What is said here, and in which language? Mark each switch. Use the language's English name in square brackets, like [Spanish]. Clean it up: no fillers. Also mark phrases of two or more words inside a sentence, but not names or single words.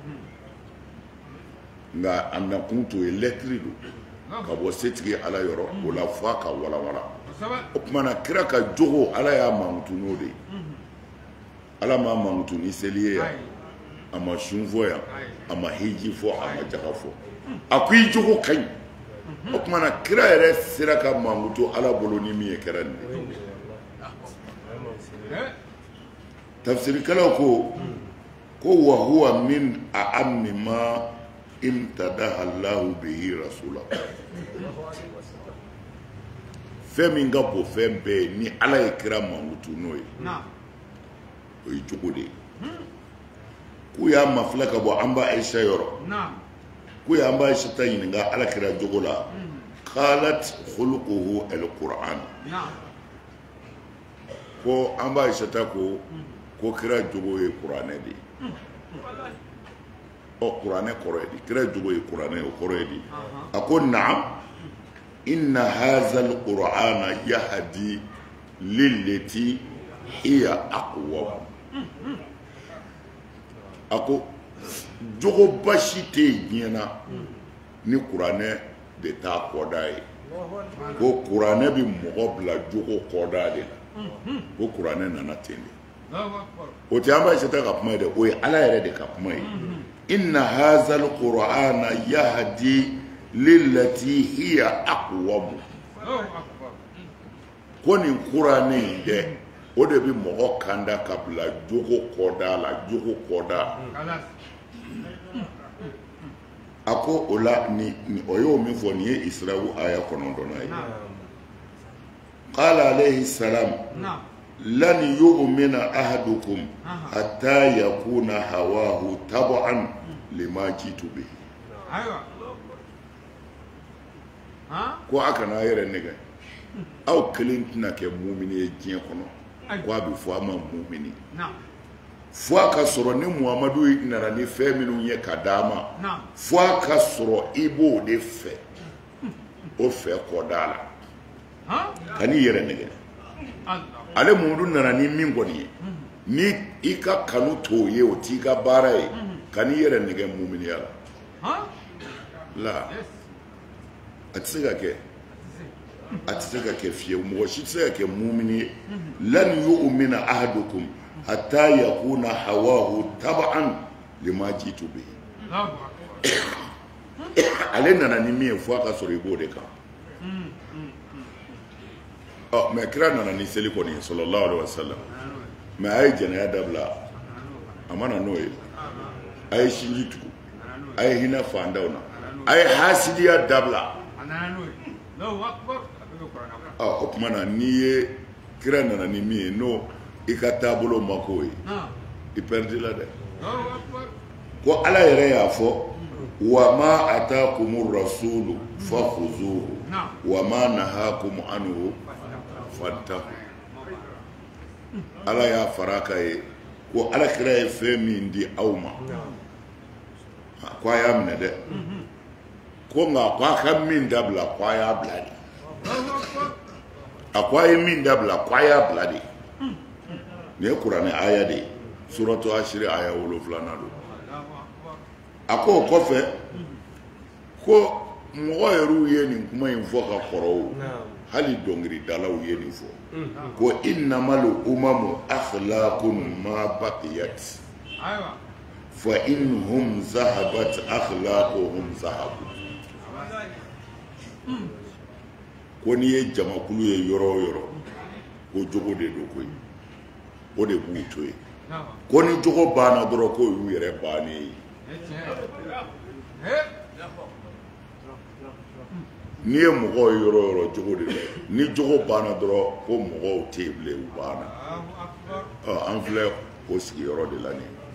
[Bambara] nka a nakun t'o ye lɛtiri don ka bɔ setigi ala yɔrɔ o la fɔ a ka walawala o tuma na kira ka jogo ala y'a mankutu n'o de ye ala m'a mankutu ni seli ye yan a ma sun fɔ yan a ma hiji fɔ a ma jaga fɔ a ko i jogo ka ɲi o tuma na kira yɛrɛ sera ka mankutu ala bolo ni min ye kɛra nin de tafsirikɛlaw ko [Arabic] وهو من أعم ما امتدح الله به رسوله [Bambara] fɛn min ka bon fɛn bɛɛ ye ni ala ye kira mankutu n'o ye o ye jogo de ye k'u y'a mafilɛ ka bɔ an ba Ayisa yɔrɔ k'u y'an ba Ayisa ta ɲininka ala kira jogo la [Arabic] قالت خلقه القرآن [Bambara] ko an ba Ayisa ta ko kira jogo ye kuranɛ de ye ɔ kuranɛ kɔrɔ ye di kira jogo ye kuranɛ o kɔrɔ ye di a ko [Arabic] نعم إن هذا القرآن يهدي للتي هي أقوم [Bambara] a ko jogo basi tɛ yen diɲɛ na ni kuranɛ de t'a kɔda ye ko kuranɛ bɛ mɔgɔ bila jogo kɔda de la ko kuranɛ nana ten de o tɛ an b'a Aisata ka kuma ye dɛ o ye Ala yɛrɛ de ka kuma ye [Arabic] إن هذا القرآن يهدي للتي هي أقوم [Bambara] ko nin kuranɛ in dɛ o de bɛ mɔgɔ kanda ka bila jogo kɔda la jogo kɔda a ko o la o y'o min fɔ nin ye Isra'u aya 9 ye [Arabic] قال عليه السلام لن يؤمن أحدكم حتى يكون هواه تبعا لما جئت به [Bambara] ko aka na yɛrɛ nɛgɛ aw kelen tɛna kɛ mumini ye diɲɛ kɔnɔ ko a bɛ fɔ a ma mumini fo a ka sɔrɔ ni Muhamadu nana ni fɛn minnu ye ka d'a ma fo a ka sɔrɔ i b'o de fɛ o fɛ kɔda la ka n'i yɛrɛ nɛgɛ ale Muhamadu nana ni min kɔni ye ni i ka kanu t'o ye o t'i ka baara ye ka n'i yɛrɛ nɛgɛ muminiya la a tɛ se ka kɛ a tɛ se ka kɛ fiyewu mɔgɔ si tɛ se ka kɛ mumini ye [Arabic] لن يؤمن أحدكم حتى يكون هواه تبعا لما جئت به [Bambara] ale nana ni min ye fo a ka sɔrɔ i b'o de kan mais kira nana ni seli kɔni [Arabic] صلى الله عليه وسلم [Bambara] mais a ye jɛnɛya dabila a ma na n'o ye a ye sinji tugu a ye hinɛ fandaw na a ye hasidiya dabila o tuma na n'i ye kira nana ni min ye n'o i ka taabolo ma k'o ye i pɛridi la dɛ ko Ala yɛrɛ y'a fɔ [Arabic] وما آتاكم الرسول فخذوه وما نهاكم عنه فانتهوا [Bambara] Ala y'a fara ka ye ko Ala kira ye fɛn min di aw ma ko a y'a minɛ dɛ ko nka ko a ka min dabila ko a y'a bila de a ko a ye min dabila ko a y'a bila de nin ye kuranɛ aya de ye suratu Ashiri aya 7 don a ko o kɔfɛ ko mɔgɔ yɛrɛw ye nin kuma in fɔ ka kɔrɔ o hali dɔnkilidalaw ye nin fɔ ko [Arabic] إنما الأمم الأخلاق ما بقيت فإن هم ذهبت أخلاقهم ذهبوا [Bambara] ko n'i ye jamakulu ye yɔrɔ o yɔrɔ ko jogo de don koyi o de b'u to yen ko ni jogo banna dɔrɔn ko y'u yɛrɛ bannen ye n'i ye mɔgɔw ye yɔrɔ o yɔrɔ jogo de don ni jogo banna dɔrɔn ko mɔgɔw tɛ yen bilen u banna an filɛ o sigiyɔrɔ de la nin